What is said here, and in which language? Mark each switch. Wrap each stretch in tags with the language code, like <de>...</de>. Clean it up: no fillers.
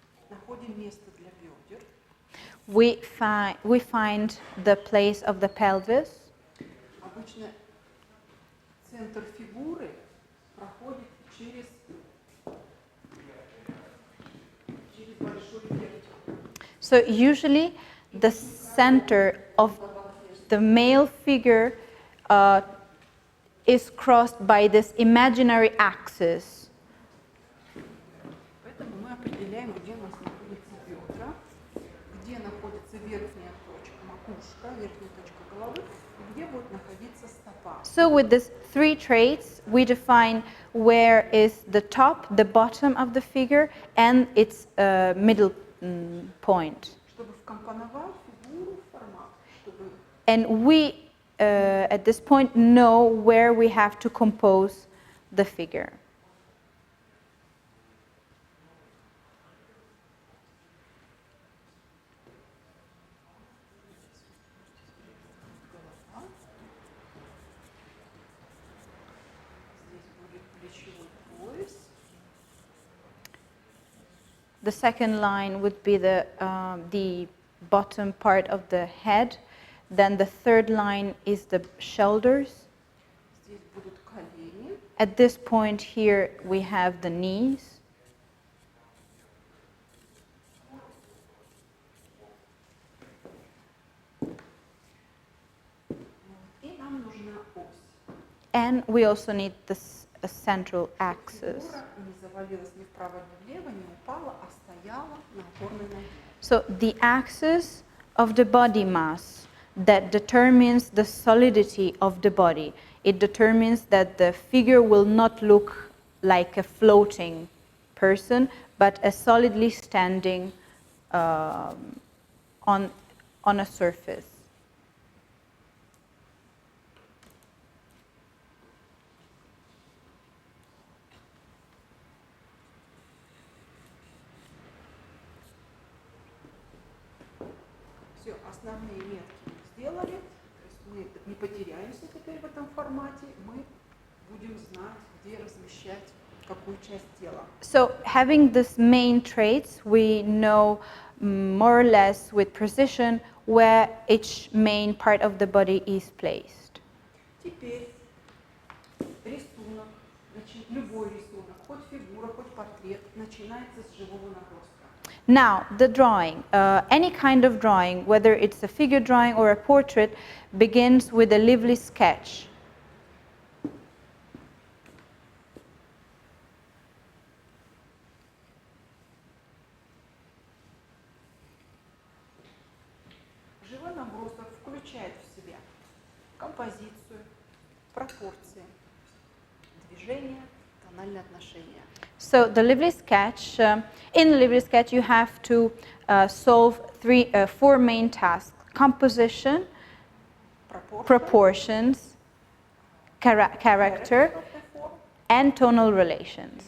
<ru>Находим место для бедер.</ru> <en>We find the place of the pelvis.</en> <ru>Обычно центр фигуры проходит через большой вертел.</ru> <en>So usually the center of the male figure is crossed by this imaginary axis.</en> <ru>Поэтому мы определяем, где у нас находятся бедра, где находится верхняя точка, макушка, верхняя точка головы, и где будет находиться стопа.</ru> <en>So with these three traits, we define where is the top, the bottom of the figure, and its middle point.</en> <ru>Чтобы вкомпоновать фигуру в формат, чтобы...</ru> <en>And we, at this point, know where we have to compose the figure. The second line would be the bottom part of the head. Then the third line is the shoulders.</en> <ru>Здесь будут колени.</ru> <en>At this point here we have the knees.</en> <ru>И нам нужна ось.</ru> <en>And we also need this a central axis.</en> <ru>Фигура не завалилась ни вправо, ни влево, не упала, а стояла на опорной ноге.</ru> <en>So the axis of the body mass that determines the solidity of the body. It determines that the figure will not look like a floating person, but a solidly standing on a surface.</en> <ru>Все, основные метки мы сделали. То есть мы не потеряемся теперь в этом формате. Мы будем знать, где размещать какую часть тела.</ru> <en>So having these main traits, we know more or less with precision where each main part of the body is placed.</en> <ru>Теперь рисунок, любой рисунок, хоть фигура, хоть портрет, начинается с живого наброска.</ru> <en>Now, the drawing, any kind of drawing, whether it's a figure drawing or a portrait, begins with a lively sketch.</en> <ru>Живой набросок включает в себя композицию, пропорции, движение, тональные отношения.</ru> <en>So the lively sketch, in the lively sketch you have to solve four main tasks: composition, proportions, character, and tonal relations,</en>